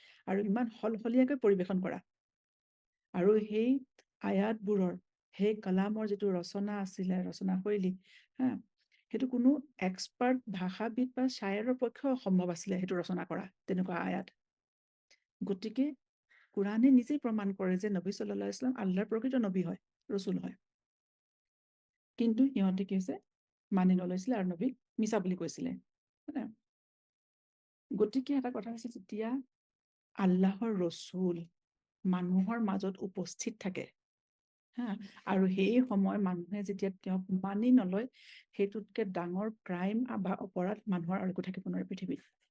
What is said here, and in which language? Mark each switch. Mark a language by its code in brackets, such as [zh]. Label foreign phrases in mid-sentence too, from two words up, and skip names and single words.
[as] আৰু ইমান সলসলীয়াকৈ পৰিৱেশন কৰা, আৰু সেই আয়াতবোৰৰ, সেই কালামৰ যিটো ৰচনা আছিলে, ৰচনা শৈলী, সেইটো কোনো এক্সপাৰ্ট ভাষাবিদ বা শ্বায়েৰৰ পক্ষেও সম্ভৱ আছিলে সেইটো ৰচনা কৰা, তেনেকুৱা আয়াত। গতিকে কোৰাণে নিজেই প্ৰমাণ কৰে যে নবী [ar] صلى الله عليه وسلم [as] আল্লাহৰ প্ৰকৃত নবী হয়, ৰচুল হয়। কিন্তু সিহঁতে কি হৈছে মানি নলৈছিলে আৰু নবীক মিছা বুলি কৈছিলে। গতিকে এটা কথা হৈছে, যেতিয়া আল্লাহৰ ৰচুল মানুহৰ মাজত উপস্থিত থাকে, আৰু সেই সময় মানুহে যেতিয়া তেওঁক মানি নলয়, সেইটোতকে ডাঙৰ ক্ৰাইম বা অপৰাধ মানুহৰ আৰু একো থাকিব নোৱাৰে পৃথিৱীত।